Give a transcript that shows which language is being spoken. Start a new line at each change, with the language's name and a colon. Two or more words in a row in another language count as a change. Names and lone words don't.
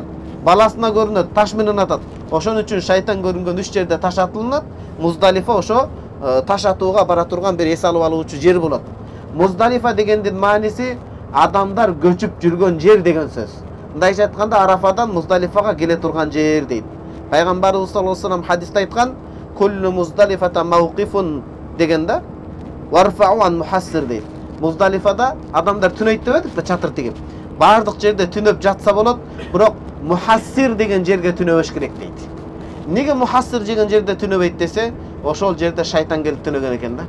Kyrgyz: Баласына көрүнөт, таш менен атат. Ошон үчүн шайтан көрүнгөн 3 жерде таш атылынат. Муздалифа ошо таш атууга бара турган бир эс алып алуучу жер болот. Муздалифа дегендин мааниси адамдар көчүп жүргөн жер деген сөз. Мындайча айтканда Арафадан Муздалифага келе турган жер дейт.
Arabic: Пайгамбарыбыз صلى الله عليه وسلم
Kyrgyz: хадисте айткан:
Arabic: "كل مزدلفة موقف" дегенде "وارفعوا عن محسر" дейт.
Kyrgyz: Муздалифада адамдар түнөйт деп едик да, чатыр тигип. Бардык жерде түнөп жатса болот, бирок мухассир деген жерге түнөбөш керек дейт. Неге мухассир деген жерде түнөбөйт десе, ошол жерде шайтан келип түнөгөн экен да.